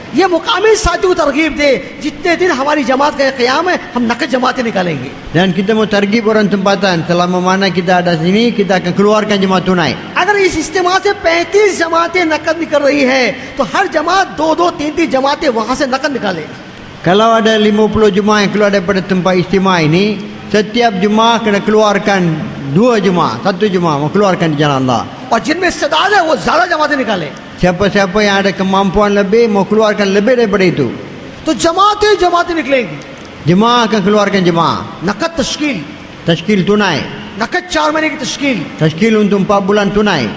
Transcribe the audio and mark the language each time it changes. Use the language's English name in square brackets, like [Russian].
[Hindi] ये मुकामी साथियों को तरगीब दे, जितने दिन हमारी जमात का क़याम है, हम नकद जमातें निकालेंगे. [Malay] Dan kita mau targib orang tempatan, selama mana kita ada sini, kita akan keluarkan jemaah tunai. [Hindi] अगर इस इज्तिमा से 35 जमातें नकद निकल रही है, तो हर जमात 2-2, 3-3 जमातें वहां से नकद निकाले. [Malay] Kalau ada 50 jemaah yang keluar daripada tempat istimewa ini, setiap jemaah kena keluarkan 2 jemaah, 1 jemaah mau keluarkan di jalan Allah. [Hindi] और जिनमें इस्तेदाद है वो ज्यादा जमातें निकाले. [Malay] Siapa-siapa yang ada kemampuan lebih mau keluarkan lebih daripada itu. [Hindi] तो जमातें निकलेंगी. [Malay] Jemaah akan keluarkan jemaah. [Hindi] नकद तश्कील, [Malay] Tashkil tunai. [Hindi] नकद 4 महीने की तश्कील. [Malay] Tashkil untuk 4 bulan tunai.